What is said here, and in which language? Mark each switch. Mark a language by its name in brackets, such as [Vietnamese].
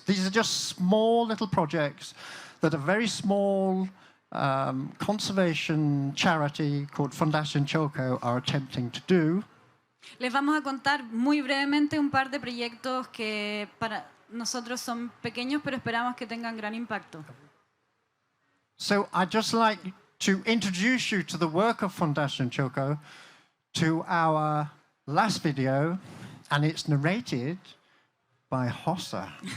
[English] These are just small little projects that a very small conservation charity called Fundación Choco are attempting to do. [Spanish] Les vamos a contar muy brevemente un par de proyectos que para nosotros son pequeños, pero esperamos que tengan gran impacto. [English] So I'd just like to introduce you to the work of Fundación Choco, to our last video, and it's narrated by Hossa.